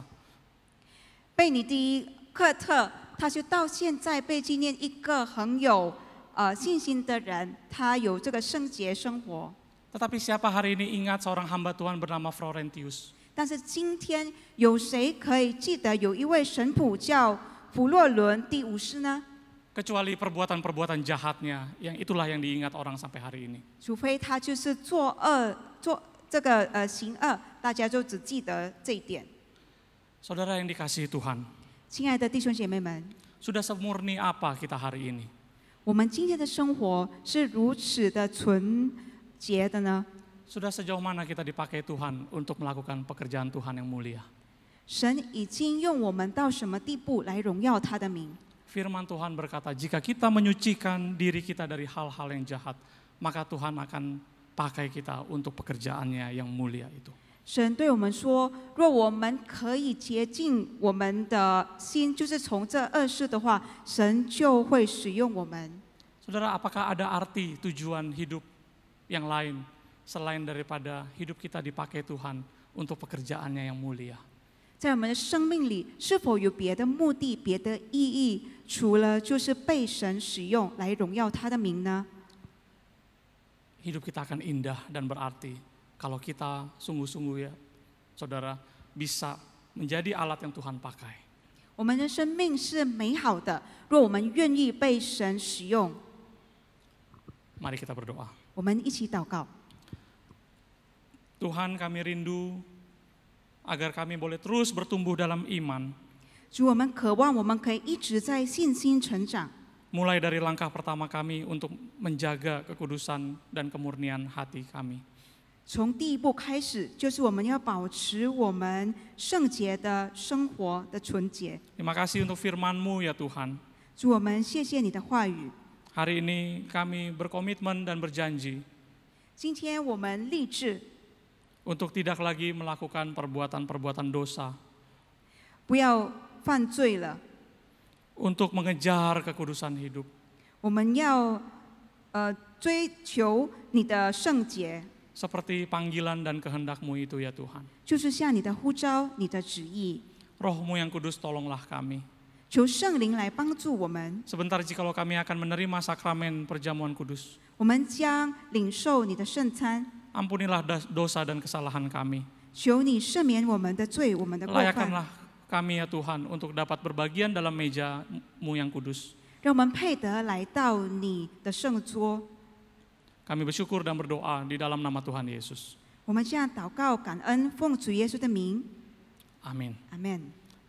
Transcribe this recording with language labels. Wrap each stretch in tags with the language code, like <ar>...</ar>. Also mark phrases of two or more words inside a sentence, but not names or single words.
<zh>贝尼迪克特，他就到现在被纪念一个很有信心的人，他有这个圣洁生活。</zh> <id>Tetapi siapa hari ini ingat seorang hamba Tuhan bernama Florentius?</id> <zh>但是今天有谁可以记得有一位神仆叫弗洛伦第五世呢？</zh> <id>Kecuali perbuatan-perbuatan jahatnya, yang itulah yang diingat orang sampai hari ini.</id> <zh>除非他就是做行恶，大家就只记得这一点。</zh> <id>Saudara yang dikasihi Tuhan,</id> <zh>亲爱的弟兄姐妹们，</zh> <id>sudah semurni apa kita hari ini?</id> <zh>我们今天的生活是如此的纯洁的呢？</zh> <id>Sudah sejauh mana kita dipakai Tuhan untuk melakukan pekerjaan Tuhan yang mulia?</id> <zh>神已经用我们到什么地步来荣耀他的名。</zh> <id>Firman Tuhan berkata, jika kita menyucikan diri kita dari hal-hal yang jahat, maka Tuhan akan pakai kita untuk pekerjaannya yang mulia itu.</id> <zh>神对我们说，若我们可以洁净我们的心，就是从这恶事的话，神就会使用我们。</zh> <id>Saudara, apakah ada arti tujuan hidup yang lain selain daripada hidup kita dipakai Tuhan untuk pekerjaannya yang mulia?</id> <zh>在我们的生命里，是否有别的目的、别的意义，除了就是被神使用来荣耀他的名呢？</zh> <id>Hidup kita akan indah dan berarti kalau kita sungguh-sungguh ya, saudara, bisa menjadi alat yang Tuhan pakai.</id> <zh>我们的生命是美好的，若我们愿意被神使用。</zh> <id>Mari kita berdoa.</id> <zh>我们一起祷告。</zh> <id>Tuhan, kami rindu agar kami boleh terus bertumbuh dalam iman,</id> <zh>主，我们渴望我们可以一直在信心成长，</zh> <id>mulai dari langkah pertama kami untuk menjaga kekudusan dan kemurnian hati kami.</id> <zh>从第一步开始，就是我们要保持我们圣洁的生活的纯洁。</zh> <id>Terima kasih untuk firman-Mu ya Tuhan.</id> <zh>主，我们谢谢你的话语。</zh> <id>Hari ini kami berkomitmen dan berjanji</id> <zh>今天我们立志，</zh> <id>untuk tidak lagi melakukan perbuatan-perbuatan dosa,</id> <zh>不要犯罪了，</zh> <id>untuk mengejar kekudusan hidup,</id> <zh>我们要追求你的圣洁，</zh> <id>seperti panggilan dan kehendak-Mu itu ya Tuhan.</id> <zh>就是像你的呼召、你的旨意。</zh> <id>Roh-Mu yang kudus tolonglah kami.</id> <zh>求圣灵来帮助我们，</zh> <id>Sebentar jikalau kami akan menerima sakramen perjamuan kudus,</id> <zh>我们将领受你的圣餐。</zh> <id>ampunilah dosa dan kesalahan kami.</id> <zh>求你赦免我们的罪、我们的过犯，</zh> <id>Layakkanlah kami ya Tuhan untuk dapat berbagian dalam meja-Mu yang kudus.</id> <zh>让我们配得来到你的圣桌。</zh> <id>Kami bersyukur dan berdoa di dalam nama Tuhan Yesus.</id> <zh>我们这样祷告、感恩，奉主耶稣的名，</zh> <id>Amin.</id> <zh>阿门。</zh>